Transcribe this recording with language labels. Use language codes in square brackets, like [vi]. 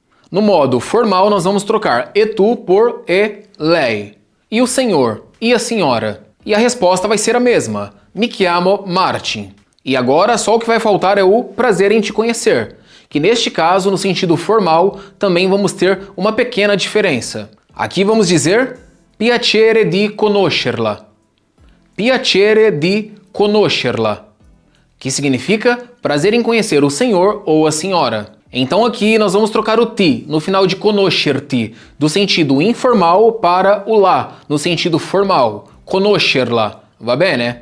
[pt] No modo formal, nós vamos trocar e tu por e lei. E o senhor? E a senhora? E a resposta vai ser a mesma. [it] Mi chiamo Martin. [pt] E agora só o que vai faltar é o prazer em te conhecer, que neste caso, no sentido formal, também vamos ter uma pequena diferença. Aqui vamos dizer [it] piacere di conoscerla. Piacere di conoscerla, [pt] que significa prazer em conhecer o senhor ou a senhora. Então aqui nós vamos trocar o ti no final de conoscerti, do sentido informal para o lá, no sentido formal, conoscerla, [it] va bene?